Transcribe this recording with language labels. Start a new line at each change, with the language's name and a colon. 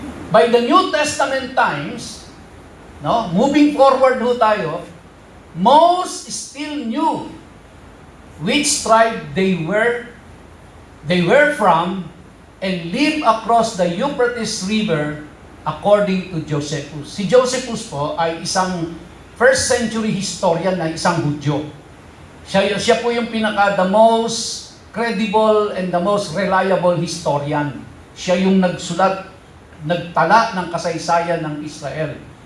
English: By the New Testament times, no, moving forward
Filipino: ho tayo,
English: most still knew which tribe they were from and lived across the Euphrates River according to Josephus.
Filipino: Si Josephus po ay isang
English: first century historian
Filipino: na isang Hudyo. Siya po yung
English: the most credible and the most reliable historian.
Filipino: Siya yung nagtala ng kasaysayan ng Israel.